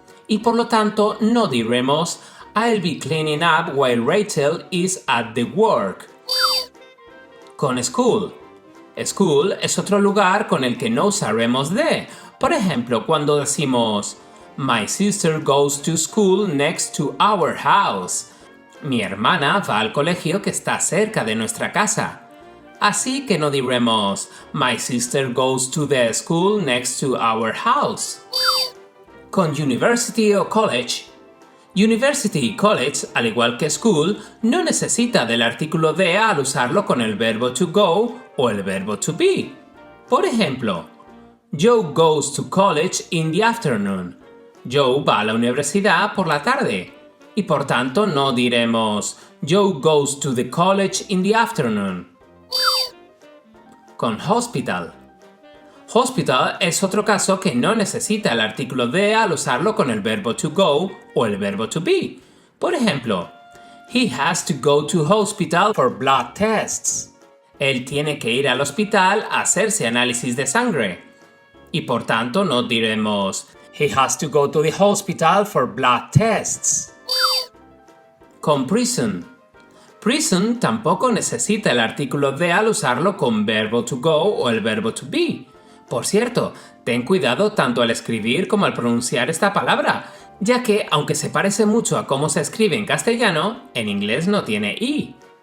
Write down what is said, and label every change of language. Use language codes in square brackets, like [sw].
[es] Y por lo tanto, no diremos [en] I'll be cleaning up while Rachel is at the work. Con school. [es] School es otro lugar con el que no usaremos de. Por ejemplo, cuando decimos [en] My sister goes to school next to our house. [es] Mi hermana va al colegio que está cerca de nuestra casa. Así que no diremos [en] My sister goes to the school next to our house. [es] Con university o college. University y college, al igual que school, no necesita del artículo de al usarlo con el verbo to go o el verbo to be. Por ejemplo, [en] Joe goes to college in the afternoon. [es] Joe va a la universidad por la tarde. Y por tanto no diremos [en] Joe goes to the college in the afternoon. [es] Con hospital. Hospital es otro caso que no necesita el artículo de al usarlo con el verbo to go o el verbo to be. Por ejemplo, [en] He has to go to hospital for blood tests. [es] Él tiene que ir al hospital a hacerse análisis de sangre. Y por tanto no diremos [en] He has to go to the hospital for blood tests. [es] Con prison. Prison tampoco necesita el artículo de al usarlo con verbo to go o el verbo to be. Por cierto, ten cuidado tanto al escribir como al pronunciar esta palabra, ya que, aunque se parece mucho a cómo se escribe en castellano, en inglés no tiene i.